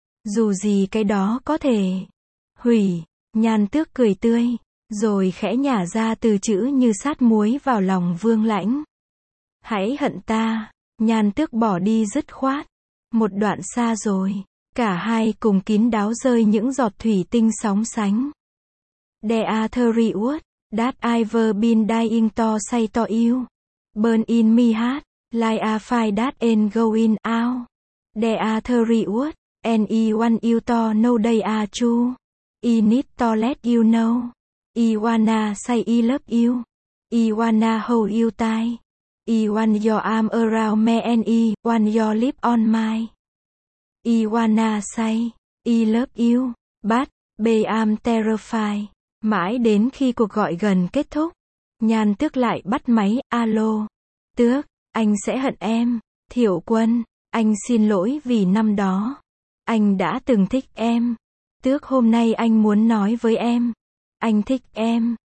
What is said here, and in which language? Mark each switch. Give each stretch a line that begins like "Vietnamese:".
Vietnamese: Dù gì cái đó có thể. Hủy, Nhan Tước cười tươi. Rồi khẽ nhả ra từ chữ như sát muối vào lòng Vương Lãnh. Hãy hận ta. Nhan Tước bỏ đi dứt khoát. Một đoạn xa rồi. Cả 2 cùng kín đáo rơi những giọt thủy tinh sóng sánh.
English: There are three words that I've been dying to say to you. Burn in me heart, like a fire that ain't going out. There are three words, and I want you to know they are true. I need to let you know. I wanna say I love you. I wanna hold you tight. I want your arm around me and I want your lip on mine. I wanna say I love you, but I'm terrified.
Vietnamese: Mãi đến khi cuộc gọi gần kết thúc, Nhan Tước lại bắt máy. Alo, Tước, anh sẽ hận em. Thiệu Quân, anh xin lỗi vì năm đó anh đã từng thích em. Tước, hôm nay anh muốn nói với em. Anh thích em.